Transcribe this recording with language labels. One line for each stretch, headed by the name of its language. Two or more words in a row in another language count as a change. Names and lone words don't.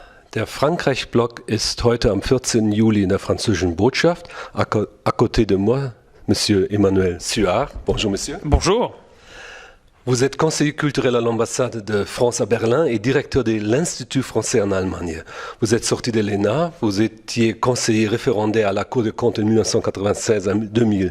German: Der Frankreich-Block ist heute am 14. Juli in der französischen Botschaft.
French: À côté de moi, Monsieur Emmanuel Suard. Bonjour, Monsieur. Bonjour. Vous êtes conseiller culturel à l'ambassade de France à Berlin et directeur de l'Institut français en Allemagne. Vous êtes sorti de l'ENA, vous étiez conseiller référendaire à la Cour des comptes de 1996 à 2000.